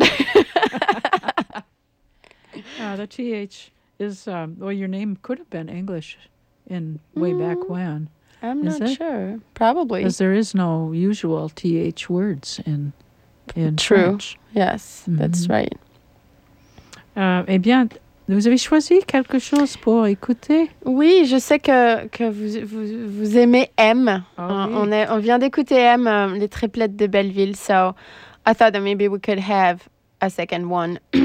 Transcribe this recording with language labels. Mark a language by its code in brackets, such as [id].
[en] the TH is, your name could have been English in way back when. I'm not sure. Probably. Because there is no usual TH words in True. French. True. Yes, that's right. [fr] Eh bien, vous avez choisi quelque chose pour écouter? Oui, je sais que vous aimez M. Oh, oui. On vient d'écouter M, les triplettes de Belleville. [en] So I thought that maybe we could have a second one.